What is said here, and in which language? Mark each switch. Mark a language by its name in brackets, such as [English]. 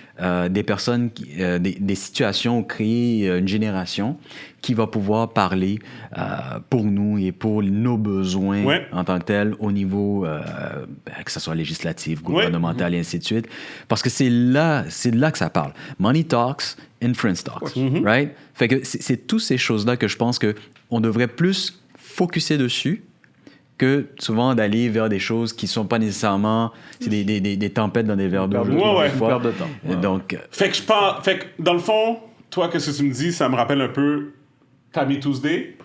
[French] des personnes, des situations, créer une génération qui va pouvoir parler pour nous et pour nos besoins en tant que tel au niveau, que ce soit législatif, gouvernemental et ainsi de suite. Parce que c'est là que ça parle. [English] Money talks, inference talks, right? [French] Fait que c'est toutes ces choses-là que je pense qu'on devrait plus focusser dessus que souvent d'aller vers des choses qui sont pas nécessairement... C'est des tempêtes dans des verres d'eau. Perte de temps. Donc... Fait que dans le fond, toi, qu'est-ce que tu me dis? Ça me rappelle un peu Tammy Tuesday.